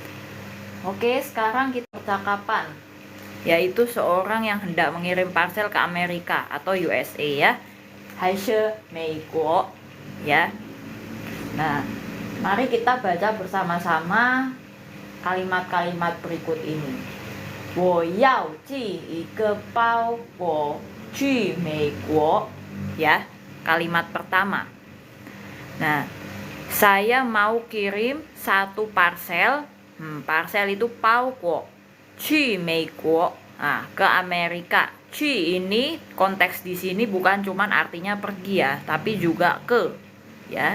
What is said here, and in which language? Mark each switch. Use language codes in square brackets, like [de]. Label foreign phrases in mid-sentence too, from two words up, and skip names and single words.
[id] Oke, sekarang kita percakapan, yaitu seorang yang hendak mengirim parcel ke Amerika atau USA ya. Haishe Meiguo ya. Nah, mari kita baca bersama-sama kalimat-kalimat berikut ini. [zh] 我要寄一个包裹去美国 ya. [id] Kalimat pertama. Nah, saya mau kirim satu parcel. Parcel itu pao-guo. [zh] 去美国. [id] Nah, ke Amerika. Ci ini konteks di sini bukan cuman artinya pergi ya, tapi juga ke, ya.